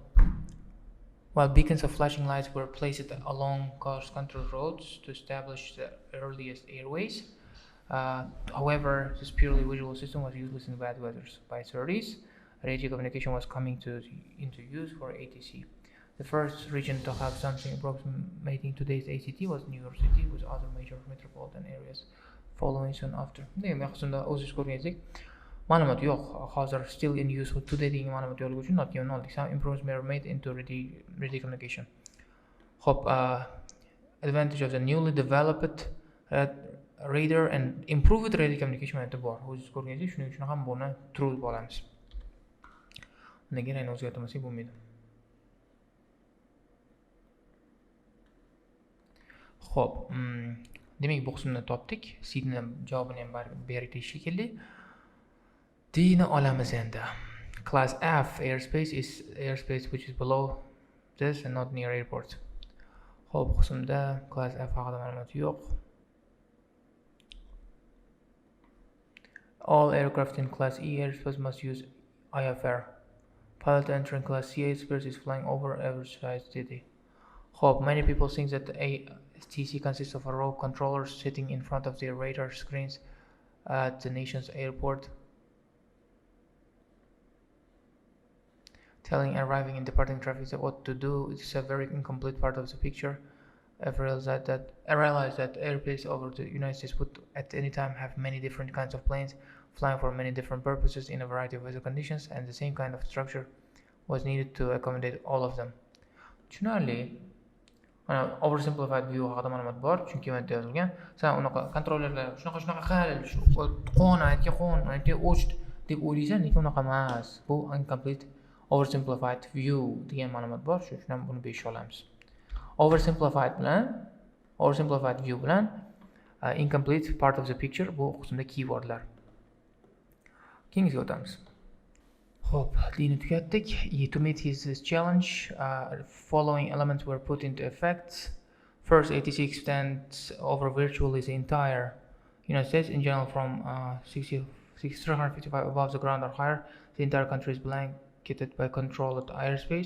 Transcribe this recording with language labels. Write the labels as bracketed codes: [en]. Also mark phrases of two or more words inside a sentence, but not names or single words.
[en] While beacons of flashing lights were placed along coast control roads to establish the earliest airways, however, this purely visual system was useless in bad weather. By 30s, radio communication was coming into use for ATC. The first region to have something approximating today's ACT was New York City, with other major metropolitan areas following soon after. [uz] Demak, qismda o'zingiz ko'rganingizdek, ma'lumot yo'q. Hozir [en] still in use today [uz] degan ma'lumot yo'qligi uchun [en] not given [uz] oldik. [en] Some improvements were made into radio communication. Xo'p, advantage of the newly developed radar and improved radio communication [uz] ma'lumoti bor. O'zingiz ko'rganingizdek, shuning uchun ham buni true deb olamiz. Nega rangni o'zgartirmasak bo'lmaydi. Xo'p, demak bu qismni topdik. C'ni javobini ham berdik shekilli. D'ni olamiz endi. [en] Class F airspace is airspace which is below this and not near airports. [uz] Xo'p, qismda class F haqida ma'lumot yo'q. [en] All aircraft in class E airspace must use IFR. Pilot entering class C airspace is flying over average size city. Xo'p, many people think that ATC consists of a row of controllers sitting in front of their radar screens at the nation's airport, telling arriving and departing traffic what to do. It's a very incomplete part of the picture. I realized that airspace over the United States would at any time have many different kinds of planes flying for many different purposes in a variety of weather conditions, and the same kind of structure was needed to accommodate all of them. [uz] Tushunarli. [en] Oversimplified view [uz] haqida ma'lumot bor, chunki bu yerda yozilgan. Sen unaqa kontrollerlar shunaqa qil, qo'n, o'ch deb o'ylaysan, lekin unaqa emas. Bu [en] incomplete oversimplified view [uz] degan ma'lumot bor, shuning uchun ham buni 5 olamiz. [en] Oversimplified view [uz] bilan [en] incomplete part of the picture [uz] bu qismda keywordlar. Keyingiga o'tamiz. Hope, Dini tugatdik. [en] To meet this challenge, following elements were put into effect. First, ATC extends over virtually the entire United States. In general, from 355 above the ground or higher, the entire country is blanketed by controlled airspace.